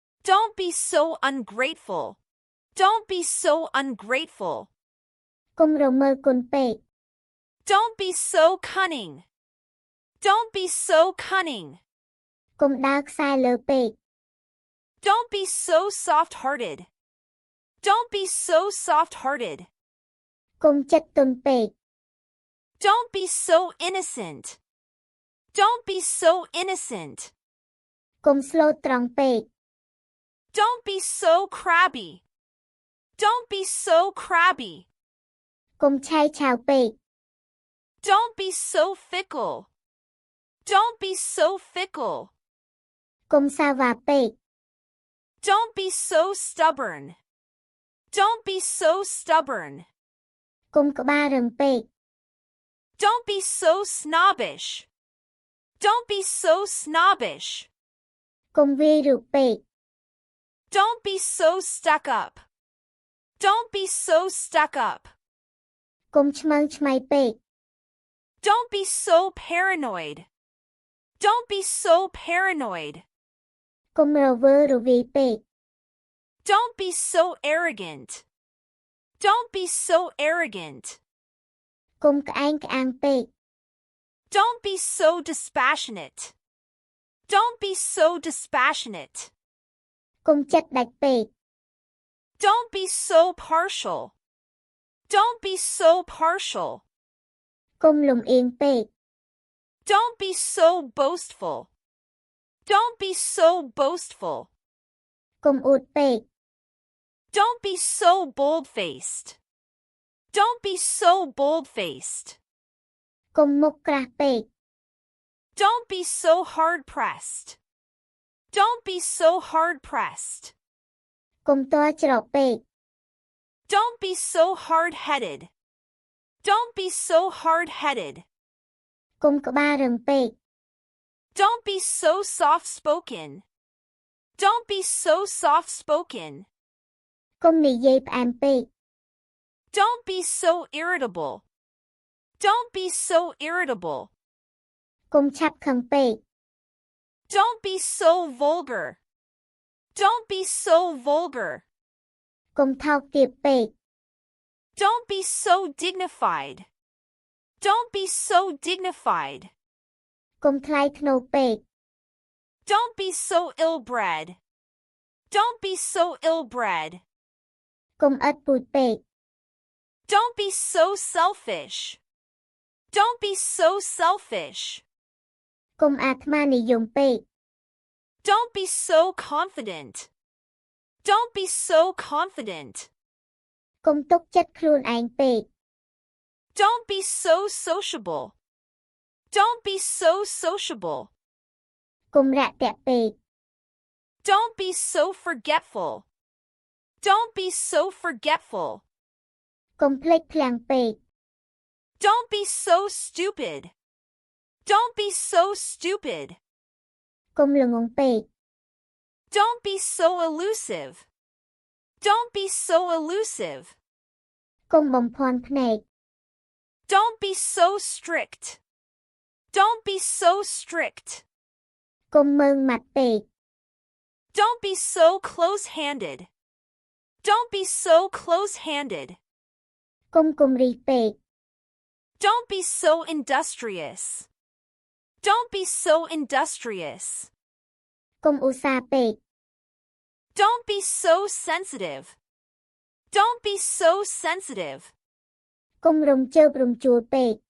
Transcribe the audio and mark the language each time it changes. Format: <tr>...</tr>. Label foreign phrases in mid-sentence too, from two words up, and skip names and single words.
<en>Don't be so ungrateful. Don't be so ungrateful.</en> <km>កុំរមើលគុណពេក</km> <en>Don't be so cunning. Don't be so cunning.</en> <km>កុំដើរខ្សែលើពេក</km> <en>Don't be so soft-hearted. Don't be so soft-hearted.</en> <km>កុំចិត្តទន់ពេក</km> <en>Don't be so innocent. Don't be so innocent.</en> <km>កុំស្លូតត្រង់ពេក</km> <en>Don't be so crabby. Don't be so crabby.</en> <km>កុំឆាយឆាវពេក</km> <en>Don't be so fickle. Don't be so fickle.</en> <km>កុំសាវ៉ាពេក</km> <en>Don't be so stubborn. Don't be so stubborn.</en> <km>កុំក្បាលរឹងពេក</km> <en>Don't be so snobbish. Don't be so snobbish.</en> <km>កុំវាយរូបពេក</km> <en>Don't be so stuck up. Don't be so stuck up.</en> <km>កុំឆ្មើងឆ្មៃពេក</km> <en>Don't be so paranoid. Don't be so paranoid.</en> <km>កុំរវើរវាយពេក</km> <en>Don't be so arrogant. Don't be so arrogant.</en> <km>កុំក្អែងក្អាងពេក</km> <en>Don't be so dispassionate. Don't be so dispassionate.</en> <km>កុំចិត្តដាច់ពេក</km> <en>Don't be so partial. Don't be so partial.</en> <km>កុំលំអៀងពេក</km> <en>Don't be so boastful. Don't be so boastful.</en> <km>កុំអួតពេក</km> <en>Don't be so bold-faced. Don't be so bold-faced.</en> <km>កុំមុខក្រាស់ពេក</km> <en>Don't be so hard-pressed. Don't be so hard-pressed.</en> <km>កុំទាល់ច្រកពេក</km> <en>Don't be so hard-headed. Don't be so hard-headed.</en> <km>កុំក្បាលរឹងពេក</km> <en>Don't be so soft-spoken. Don't be so soft-spoken.</en> <km>កុំនិយាយផ្អែមពេក</km> <en>Don't be so irritable. Don't be so irritable.</en> <km>កុំឆាប់ខឹងពេក</km> <en>Don't be so vulgar. Don't be so vulgar.</en> <km>កុំថោកទាបពេក</km> <en>Don't be so dignified. Don't be so dignified.</en> <km>កុំថ្លៃថ្នូរពេក</km> <en>Don't be so ill-bred. Don't be so ill-bred.</en> <km>កុំឥតពូជពេក</km> <en>Don't be so selfish. Don't be so selfish.</en> <km>កុំអាត្មានិយមពេក</km> <en>Don't be so confident. Don't be so confident.</en> <km>កុំទុកចិត្តខ្លួនឯងពេក</km> <en>Don't be so sociable. Don't be so sociable.</en> <km>កុំរាក់ទាក់ពេក</km> <en>Don't be so forgetful. Don't be so forgetful.</en> <km>កុំភ្លេចភ្លាំងពេក</km> <en>Don't be so stupid. Don't be so stupid.</en> <km>កុំល្ងងពេក</km> <en>Don't be so elusive. Don't be so elusive.</en> <km>កុំបំភាន់ភ្នែក</km> <en>Don't be so strict. Don't be so strict.</en> <km>កុំមើងម៉ាត់ពេក</km> <en>Don't be so close-handed. Don't be so close-handed.</en> <km>កុំគំរីពេក</km> <en>Don't be so industrious. Don't be so industrious.</en> <km>កុំឧស្សាហ៍ពេក</km> <en>Don't be so sensitive. Don't be so sensitive.</en> <km>កុំរំជើបរំជួលពេក</km>